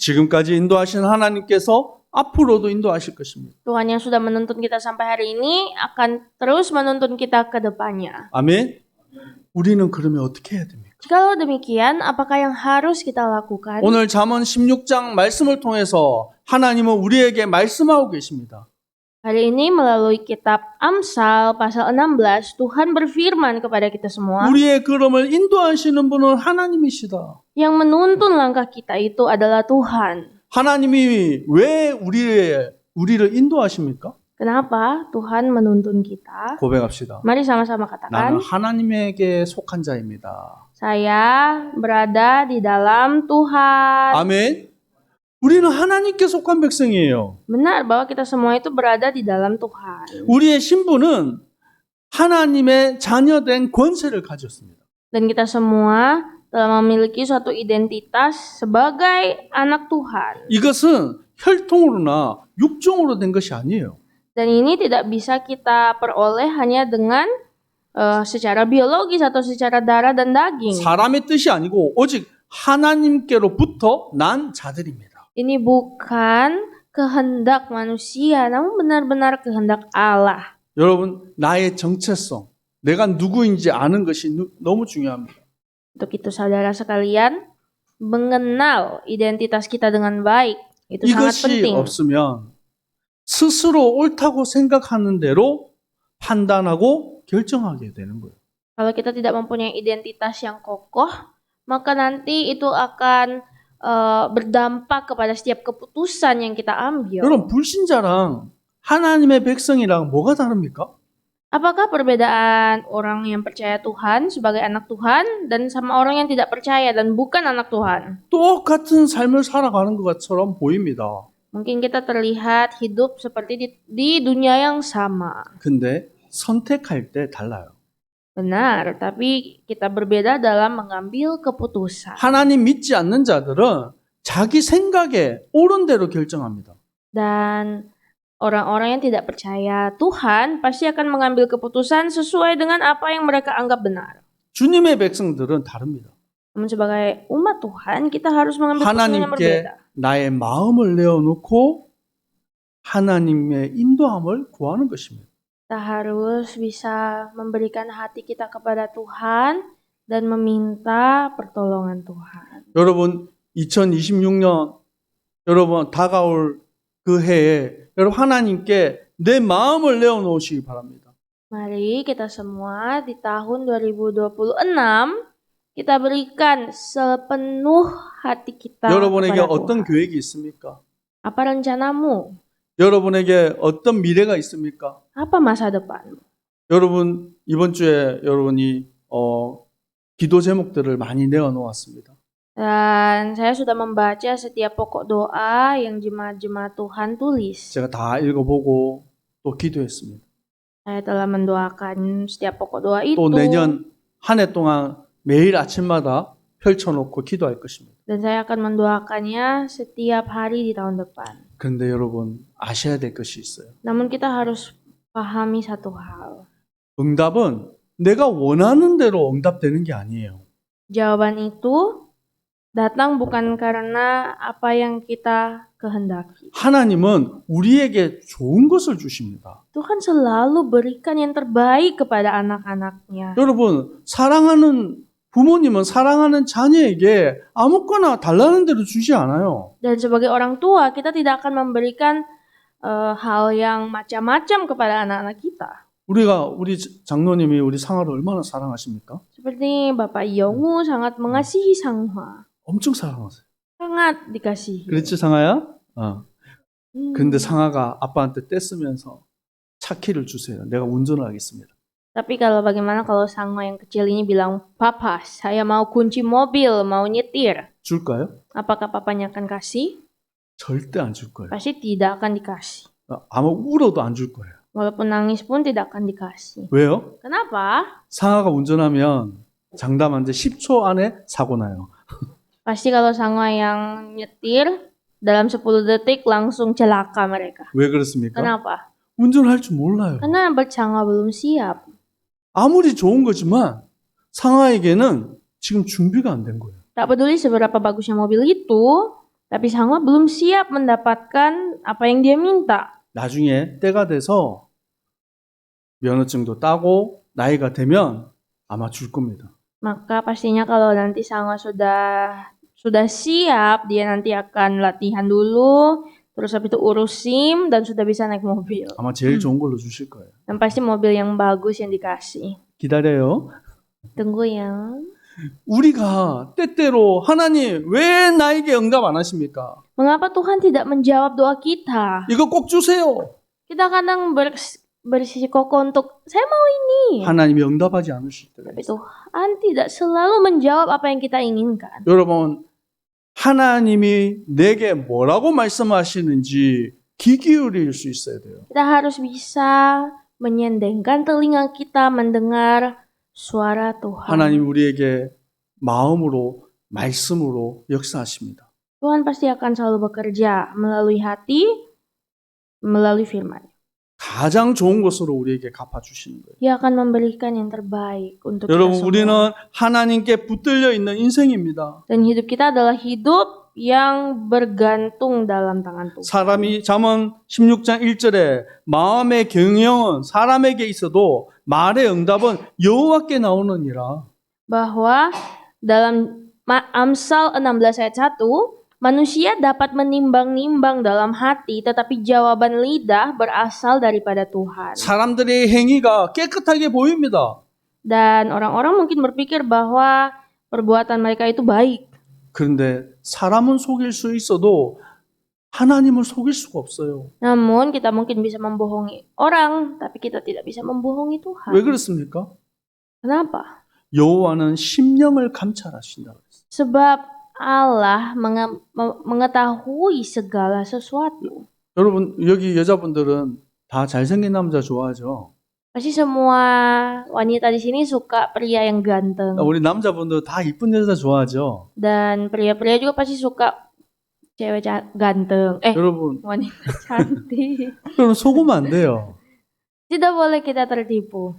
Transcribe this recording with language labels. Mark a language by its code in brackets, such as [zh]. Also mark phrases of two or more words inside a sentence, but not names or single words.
[ko] 지금까지 인도하신 하나님께서 앞으로도 인도하실 것입니다. [id] Tuhan yang sudah menuntun kita sampai hari ini akan terus menuntun kita ke depannya. [ko] 아멘. 우리는 그러면 어떻게 해야 됩니까? [id] Jikalau demikian, apakah yang harus kita lakukan? [ko] 오늘 잠언 16장 말씀을 통해서 하나님은 우리에게 말씀하고 계십니다. [id] Hari ini melalui kitab Amsal pasal 16, Tuhan berfirman kepada kita semua. [ko] 우리의 걸음을 인도하시는 분은 하나님이시다. [id] Yang menuntun langkah kita itu adalah Tuhan. [ko] 하나님이 왜 우리를 인도하십니까? [id] Kenapa Tuhan menuntun kita? [ko] 고백합시다. [id] Mari sama-sama [ko] 나는 [id] katakan, [ko] 하나님에게 속한 자입니다. [id] saya berada di dalam Tuhan. [ko] 아멘. 우리는 하나님께 속한 백성이에요. [id] Benar bahwa kita semua itu berada di dalam Tuhan. [ko] 우리의 신분은 하나님의 자녀된 권세를 가졌습니다. [id] Dan kita semua telah memiliki suatu identitas sebagai anak Tuhan. [ko] 이것은 혈통으로나 육종으로 된 것이 아니에요. [id] Dan ini tidak bisa kita peroleh hanya dengan secara biologis atau secara darah dan daging. [ko] 사람의 뜻이 아니고 오직 하나님께로부터 난 자들입니다. [id] Ini bukan kehendak manusia, namun benar-benar kehendak Allah. [ko] 여러분, 나의 정체성, 내가 누구인지 아는 것이 너무 중요합니다. [id] Untuk itu saudara sekalian, mengenal identitas kita dengan baik itu sangat [ko] 이것이 [id] penting. [ko] 없으면 스스로 옳다고 생각하는 대로 판단하고 결정하게 되는 거예요. [id] Kalau kita tidak mempunyai identitas yang kokoh, maka nanti itu akan berdampak kepada setiap keputusan yang kita ambil. [ko] 여러분, 불신자랑 하나님의 백성이랑 뭐가 다릅니까? [id] Apakah perbedaan orang yang percaya Tuhan sebagai anak Tuhan dan sama orang yang tidak percaya dan bukan anak Tuhan? [ko] 똑같은 삶을 살아가는 것처럼 보입니다. [id] Mungkin kita terlihat hidup seperti di dunia yang sama. [ko] 근데 선택할 때 달라요. [id] Benar, tapi kita berbeda dalam mengambil keputusan. [ko] 하나님 믿지 않는 자들은 자기 생각에 옳은 대로 결정합니다. [id] Dan orang-orang yang tidak percaya Tuhan pasti akan mengambil keputusan sesuai dengan apa yang mereka anggap benar. [ko] 주님의 백성들은 다릅니다. [id] Namun sebagai umat Tuhan, kita harus mengambil keputusan yang [ko] 하나님께 [id] berbeda. [ko] 나의 마음을 내어놓고 하나님의 인도함을 구하는 것입니다. [id] Kita harus bisa memberikan hati kita kepada Tuhan dan meminta pertolongan Tuhan. [ko] 여러분 2026년 여러분 다가올 그 해에 여러분 하나님께 내 마음을 내어놓으시기 바랍니다. [id] Mari kita semua di tahun 2026 kita berikan sepenuh hati kita [ko] 여러분에게 [id] kepada [ko] 어떤 [id] Tuhan. [ko] 계획이 있습니까? [id] Apa rencanamu? [ko] 여러분에게 어떤 미래가 있습니까? [id] Apa masa depan? [ko] 여러분 이번 주에 여러분이 기도 제목들을 많이 내어놓았습니다. [id] Dan saya sudah membaca setiap pokok doa yang jemaat-jemaat Tuhan tulis. [ko] 제가 다 읽어보고 또 기도했습니다. [id] Saya telah mendoakan setiap pokok doa itu. [ko] 또 내년 한 해 동안 매일 아침마다 펼쳐놓고 기도할 것입니다. [id] Dan saya akan mendoakannya setiap hari di tahun depan. [ko] 그런데 여러분 아셔야 될 것이 있어요. [id] Namun kita harus pahami satu hal. [ko] 응답은 내가 원하는 대로 응답되는 게 아니에요. [id] Jawaban itu datang bukan karena apa yang kita kehendaki. [ko] 하나님은 우리에게 좋은 것을 주십니다. [id] Tuhan selalu berikan yang terbaik kepada anak-anaknya. [ko] 여러분 사랑하는 부모님은 사랑하는 자녀에게 아무거나 달라는 대로 주지 않아요. [id] Dan sebagai orang tua, kita tidak akan memberikan hal yang macam-macam kepada anak-anak kita. [ko] 우리 장로님이 우리 상아를 얼마나 사랑하십니까? [id] Seperti Bapak Yongu sangat mengasihi Sanghwa. [ko] 엄청 사랑하세요. [id] Sangat dikasihi. [ko] 그렇지 상아야? Hmm. 근데 상아가 아빠한테 떼쓰면서 차 키를 주세요. 내가 운전을 하겠습니다. [id] Tapi bagaimana kalau Sanghwa yang kecil ini bilang, Papa, saya mau kunci mobil, mau nyetir. [ko] 줄까요? [id] Apakah papanya akan kasih? [ko] 절대 안 줄 거예요. [id] Pasti tidak akan dikasih. [ko] 아마 울어도 안 줄 거예요. [id] Walaupun nangis pun tidak akan dikasih. [ko] 왜요? [id] Kenapa? [ko] 상아가 운전하면 장담하는데 10초 안에 사고 나요. [id] Pasti kalau Sanghwa yang nyetir, dalam 10 detik langsung celaka mereka. [ko] 왜 그렇습니까? [id] Kenapa? [ko] 운전할 줄 몰라요. [id] Karena Sanghwa belum siap. [ko] 아무리 좋은 거지만 상아에게는 지금 준비가 안 된 거예요. [id] Tak peduli seberapa bagusnya mobil itu, tapi Sanghwa belum siap mendapatkan apa yang dia minta. [ko] 나중에 때가 돼서 면허증도 따고 나이가 되면 아마 줄 겁니다. [id] Maka pastinya kalau nanti Sanghwa sudah siap, dia nanti akan latihan dulu, terus habis itu urus SIM dan sudah bisa naik mobil. [ko] 아마 제일 좋은 걸로 주실 거예요. [id] Dan pasti mobil yang bagus yang dikasih. [ko] 기다려요. [id] Tunggu ya. [ko] 우리가 때때로 하나님 왜 나에게 응답 안 하십니까? [id] Mengapa Tuhan tidak menjawab doa kita? [ko] 이거 꼭 주세요. [id] Kita kadang bersikukuh untuk saya mau ini. [ko] 하나님이 응답하지 않으실 때가 [id] Tapi [ko] 있어요. [id] Tuhan tidak selalu menjawab apa yang kita inginkan. [ko] 여러분 하나님이 내게 뭐라고 말씀하시는지 귀 기울일 수 있어야 돼요. [id] Kita harus bisa menyendengkan telinga kita mendengar suara Tuhan. [ko] 하나님 우리에게 마음으로 말씀으로 역사하십니다. [id] Tuhan pasti akan selalu bekerja melalui hati, melalui firman. [ko] 가장 좋은 것으로 우리에게 갚아주시는 거예요. [id] Dia akan memberikan yang terbaik untuk kita [ko] 여러분 [id] semua. [ko] 우리는 하나님께 붙들려 있는 인생입니다. [id] Dan hidup kita adalah hidup yang bergantung dalam tangan Tuhan. [ko] 사람이 잠언 16장 1절에 마음의 경영은 사람에게 있어도 말의 응답은 여호와께 나오느니라. [id] Bahwa dalam Amsal 16 ayat 1, manusia dapat menimbang-nimbang dalam hati, tetapi jawaban lidah berasal daripada Tuhan. [ko] 사람들의 행위가 깨끗하게 보입니다. [id] Dan orang-orang mungkin berpikir bahwa perbuatan mereka itu baik. [ko] 그런데 사람은 속일 수 있어도 하나님을 속일 수가 없어요. [id] Namun kita mungkin bisa membohongi orang, tapi kita tidak bisa membohongi [ko] 왜 [id] Tuhan. [ko] 그렇습니까? [id] Kenapa? [ko] 여호와는 심령을 감찰하신다 그랬어요. [id] Sebab Allah mengetahui segala sesuatu. [ko] 여러분 여기 여자분들은 다 잘생긴 남자 좋아하죠? [id] Pasti semua wanita di sini suka pria yang ganteng. [ko] 우리 남자분들 다 이쁜 여자 좋아하죠? [id] Dan pria-pria juga pasti suka cewek ganteng. [ko] 여러분, [id] Wanita cantik. [ko] 여러분 속으면 안 돼요. [id] Tidak boleh kita tertipu.